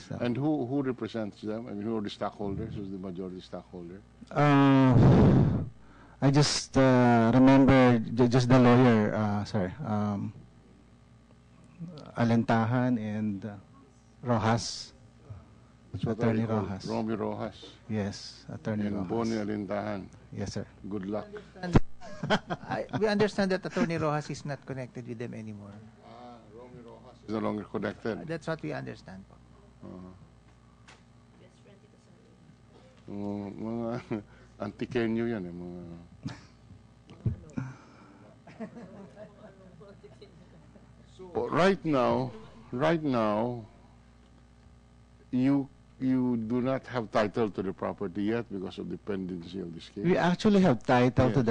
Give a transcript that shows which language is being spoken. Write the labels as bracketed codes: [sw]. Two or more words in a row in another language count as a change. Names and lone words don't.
[en] and who represents them? I mean, who are the stockholders? Who's the majority stockholder? I just remember just the lawyer, sir. Alentahan and Rojas. That's what Attorney I call Rojas. Romy Rojas. Yes, Attorney And Rojas. Bonnie Alintahan. Yes, sir. Good luck. We understand that Attorney Rojas is not connected with them anymore. Romy Rojas is no longer connected. That's what we understand. [tl] Mga antikenyo yan eh. Mga... [en] So, right now, you do not have title to the property yet because of the pendency of this case. We actually have title to